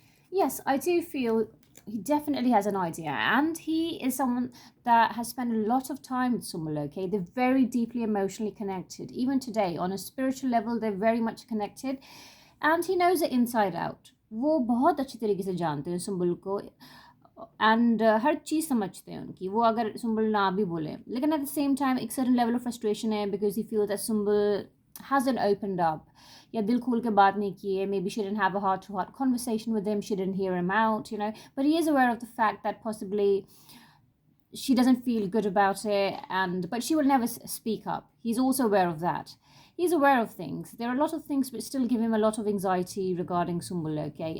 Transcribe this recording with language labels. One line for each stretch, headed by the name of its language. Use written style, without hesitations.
English: Yes, I do feel he definitely has an idea, and he is someone that has spent a lot of time with Sumbul, okay? They're very deeply emotionally connected. Even today, on a spiritual level, they're very much connected, and he knows it inside out.
Hindi: वो बहुत अच्छी तरीके से जानते हैं सुम्बुल को and हर चीज़ समझते हैं उनकी. वो अगर सुम्बुल ना भी बोले, लेकिन
English: at the same time
Hindi: एक सर्टन लेवल ऑफ फ्रस्ट्रेशन है
English: because he feel that Sumbul hasn't opened up
Hindi: या दिल खोल के बात नहीं की है.
English: Maybe she didn't have a heart to heart conversation with him, she didn't hear him out, you know, but he is aware of the fact that possibly she doesn't feel good about it, but she will never speak up. He's also aware of that. He's aware of things. There are a lot of things which still give him a lot of anxiety regarding Sumbul, okay?